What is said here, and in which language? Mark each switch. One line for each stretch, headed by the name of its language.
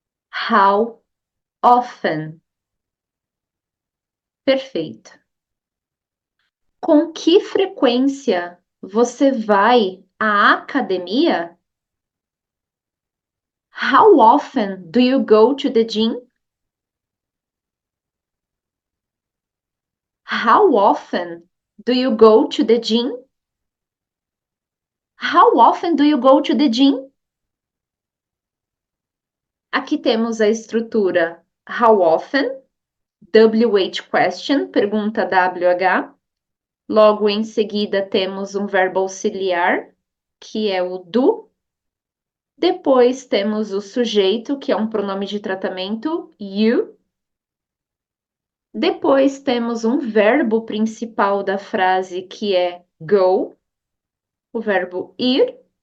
English: How often?
Portuguese: Perfeito. Com que frequência você vai à academia?
English: How often do you go to the gym? How often do you go to the gym? How often do you go to the gym?
Portuguese: Aqui temos a estrutura how often WH question, pergunta WH. Logo em seguida temos um verbo auxiliar, que é o do. Depois temos o sujeito, que é um pronome de tratamento, you. Depois temos um verbo principal da frase, que é go, o verbo ir.